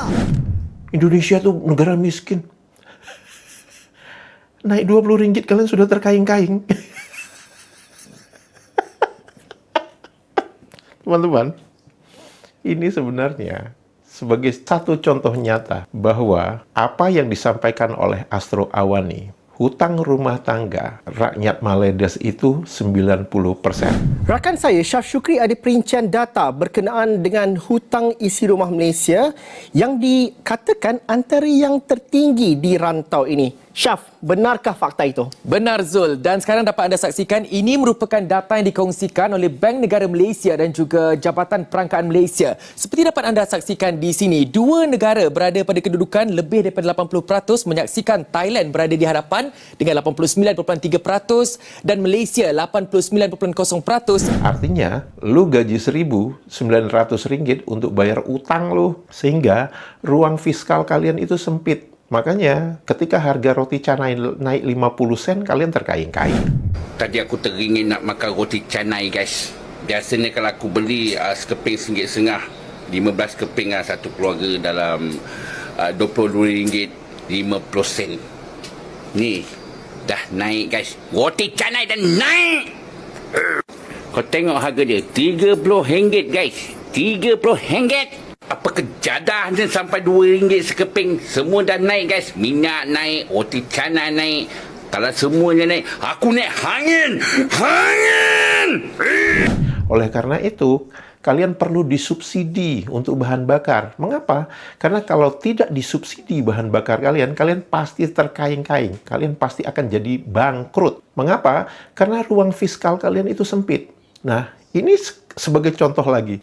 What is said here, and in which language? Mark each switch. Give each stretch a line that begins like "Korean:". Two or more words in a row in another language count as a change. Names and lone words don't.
Indonesian: Indonesia tuh negara miskin. Naik Rp20 kalian sudah terkaing-kaing. Teman-teman, ini sebenarnya sebagai satu contoh nyata bahwa apa yang disampaikan oleh Astro Awani, hutang rumah tangga rakyat Maledes itu 90%.
Malay: Rakan saya, Syaf Syukri, ada perincian data berkenaan dengan hutang isi rumah Malaysia yang dikatakan antara yang tertinggi di rantau ini. Syaf, benarkah fakta itu? Benar Zul, dan sekarang dapat anda saksikan ini merupakan data yang dikongsikan oleh Bank Negara Malaysia dan juga Jabatan Perangkaan Malaysia. Seperti dapat anda saksikan di sini, dua negara berada pada kedudukan lebih daripada 80% menyaksikan Thailand berada di hadapan dengan 89.3% dan Malaysia 89.0%.
Indonesian: Artinya, lu gaji Rp1.900 untuk bayar utang lu. Sehingga ruang fiskal kalian itu sempit. Makanya, ketika harga roti canai naik 50 sen, kalian terkaing-kaing.
Malay: Tadi aku teringin nak makan roti canai, guys. Biasanya kalau aku beli sekeping RM1.50, 15 keping satu keluarga dalam RM22.50. Ni, dah naik, guys. Roti canai dah naik! Kau tengok harga dia, RM30, guys. RM30. Apa kejadah ni sampai RM2 sekeping. Semua dah naik, guys. Minyak naik, roti canai naik. Kalau semuanya naik, aku naik hangin. Hangin!
Indonesian: Oleh karena itu, kalian perlu disubsidi untuk bahan bakar. Mengapa? Karena kalau tidak disubsidi bahan bakar kalian, kalian pasti terkaing-kaing. Kalian pasti akan jadi bangkrut. Mengapa? Karena ruang fiskal kalian itu sempit. Nah, ini sebagai contoh lagi.